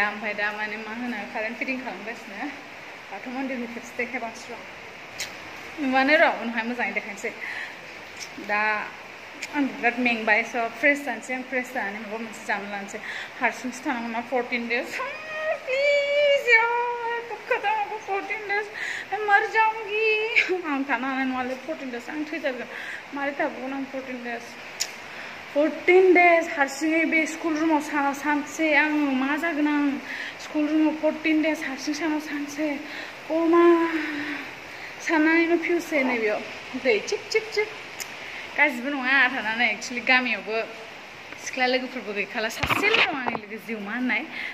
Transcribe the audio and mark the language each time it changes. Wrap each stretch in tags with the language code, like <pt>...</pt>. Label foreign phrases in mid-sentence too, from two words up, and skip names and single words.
<brx>ओमफ्राय दा माने मा होनो कारेन्ट फिटिं खालामगासिनो बाथौ मन्दिरनि खेबसे देखायबांसो नुवानो र' उनावहाय मोजाङै देखायनोसै दा आं बिराद मेंबाय स' फ्रेस जानोसै आं फ्रेस जानानै माबा मोनसे जानो लानोसै हारसिंसो थानांगौ ना 14 days</brx> <hi>प्लिज यार कब खत्म होगा 14 days मैं मर जाऊंगी</hi> <brx>आं थानो हानाय नङालै 14 days आं थैजागोन मारै थाबावगोन आं 14 days हारसिङै बे स्कुल रुमाव सानसे आं मा जागोन आं स्कुल रुमाव 14 days हारसिं सानाव सानसे अ मा साननानैनो फिउसै नै बेयाव दै चिक चिक चिक गाज्रिबो नङा थानानै एक्चुअलि गामियावबो सिख्ला लोगोफोरबो गैखाला सासेल' दं आंनि लोगो जिउमा होननाय बेखौ</brx>